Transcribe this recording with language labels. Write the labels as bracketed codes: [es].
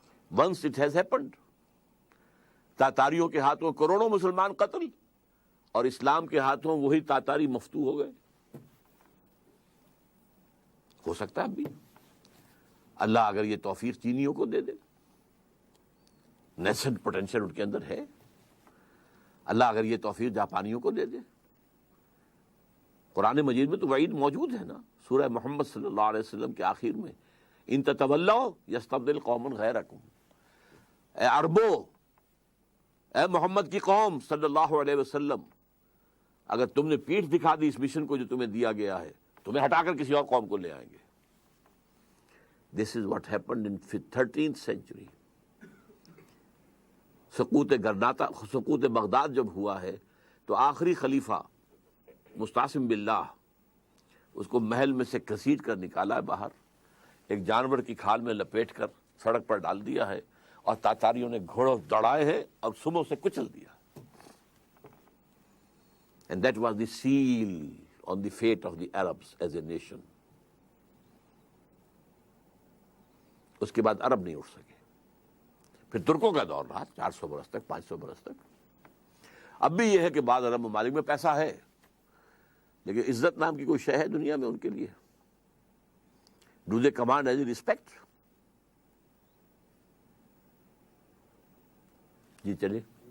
[en] once it has happened, [ur] تاتاریوں کے ہاتھوں کروڑوں مسلمان قتل اور اسلام کے ہاتھوں وہی تاتاری مفتو ہو گئے. ہو سکتا ہے اب بھی اللہ اگر یہ توفیق چینیوں کو دے دے، نیسنٹ پوٹینشیل ان کے اندر ہے. اللہ اگر یہ توفیق جاپانیوں کو دے دے. قرآن مجید میں تو وعید موجود ہے نا، سورہ محمد صلی اللہ علیہ وسلم کے آخر میں، [ar] ان تتولوا یستبدل قوما غیرکم. [ur] اے عربو، اے محمد کی قوم صلی اللہ علیہ وسلم، اگر تم نے پیٹھ دکھا دی اس مشن کو جو تمہیں دیا گیا ہے، تمہیں ہٹا کر کسی اور قوم کو لے آئیں گے. [en] This is what happened in 13th century. [ur] سقوط Baghdad جب ہوا ہے تو آخری خلیفہ مستعصم باللہ اس کو محل میں سے گھسیٹ کر نکالا ہے باہر، ایک جانور کی کھال میں لپیٹ کر سڑک پر ڈال دیا ہے، اور تاتاریوں نے گھوڑوں دوڑائے ہیں اور سموں سے کچل دیا. [en] And that was the seal on the fate of the Arabs as a nation. [ur] اس کے بعد عرب نہیں اٹھ سکے. پھر ترکوں کا دور رہا 400 برس تک، 500 برس تک. اب بھی یہ ہے کہ بعض عرب ممالک میں پیسہ ہے، لیکن عزت نام کی کوئی شے ہے دنیا میں ان کے لیے؟ [en] Do they command as a respect? [ur] جی چلیے.